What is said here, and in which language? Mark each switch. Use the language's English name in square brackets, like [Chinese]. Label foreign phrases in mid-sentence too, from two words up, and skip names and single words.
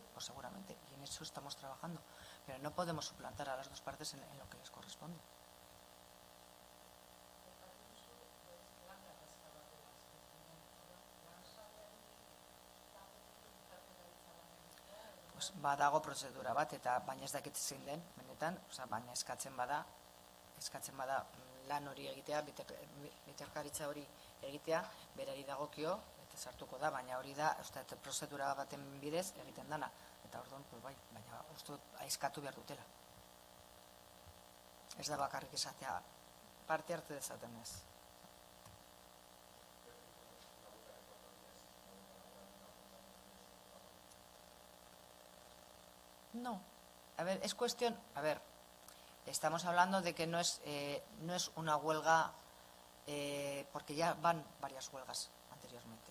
[Spanish] Pues seguramente, y en eso estamos trabajando. Pero no podemos suplantar a las dos partes en lo que les corresponde. [Basque] Pues badago prozedura bat, eta baina ez dakit zein den, benetan, baina eskatzen bada lan hori egitea, bitarkaritza hori egitea, berari dagokio, eta sartuko da, baina hori da, prozedura baten bidez egiten dana. Eta orduan, pues bai, baina uste eskatu behar dutela. Ez da bakarrik esatea, parte hartu dezaten ez. [Spanish] No. A ver, es cuestión... A ver, estamos hablando de que no es una huelga porque ya van varias huelgas anteriormente.